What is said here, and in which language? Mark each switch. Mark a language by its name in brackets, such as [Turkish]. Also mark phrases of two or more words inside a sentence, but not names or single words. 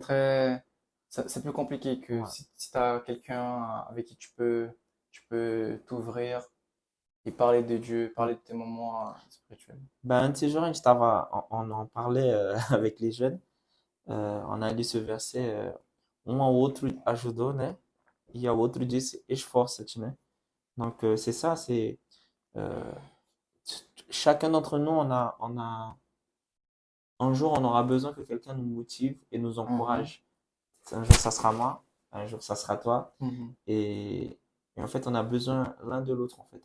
[French] c'est plus compliqué que Ouais. si tu as quelqu'un avec qui tu peux t'ouvrir et parler de Dieu, parler de tes moments spirituels. Ben, un de ces jours, on en parlait avec les jeunes. On a lu ce verset, [Portuguese] um ao outro ajudou, né? E ao outro disse, esforça-te, né? [French] Donc, c'est ça, euh, chacun d'entre nous, un jour, on aura besoin que quelqu'un nous motive et nous Mhm. encourage. Un jour, ça sera moi, un jour, ça sera toi. Mhm. Et en fait, on a besoin l'un de l'autre, en fait.